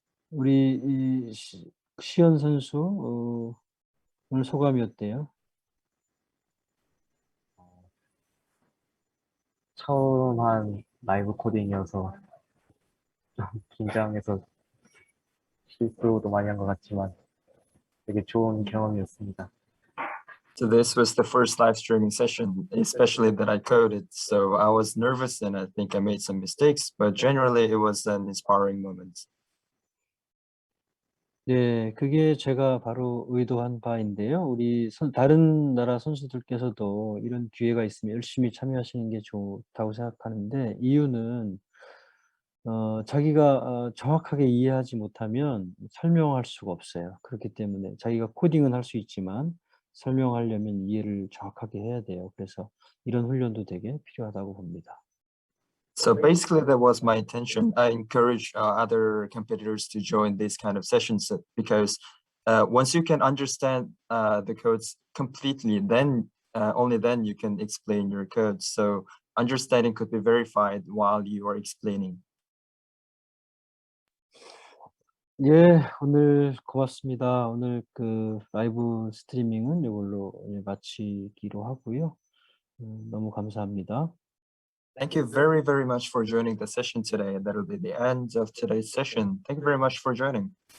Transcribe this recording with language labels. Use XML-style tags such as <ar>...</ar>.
<ko>우리 시연 선수 오늘 소감이 어때요? 처음 한 라이브 코딩이어서 좀 긴장해서 실수도 많이 한 것 같지만 되게 좋은 경험이었습니다.</ko> <en>So this was the first live streaming session, especially that I coded. So I was nervous and I think I made some mistakes, but generally it was an inspiring moment.</en> <ko>네, 그게 제가 바로 의도한 바인데요. 우리 다른 나라 선수들께서도 이런 기회가 있으면 열심히 참여하시는 게 좋다고 생각하는데, 이유는 자기가 정확하게 이해하지 못하면 설명할 수가 없어요. 그렇기 때문에 자기가 코딩은 할 수 있지만 설명하려면 이해를 정확하게 해야 돼요. 그래서 이런 훈련도 되게 필요하다고 봅니다.</ko> <en>So basically that was my intention. I encourage other competitors to join these kind of sessions because once you can understand the codes completely, then only then you can explain your code. So understanding could be verified while you are explaining.</en> <ko>예, 오늘 고맙습니다. 오늘 그 라이브 스트리밍은 이걸로 마치기로 하고요. 너무 감사합니다.</ko> <en>Thank you very, very much for joining the session today. That will be the end of today's session. Thank you very much for joining.</en>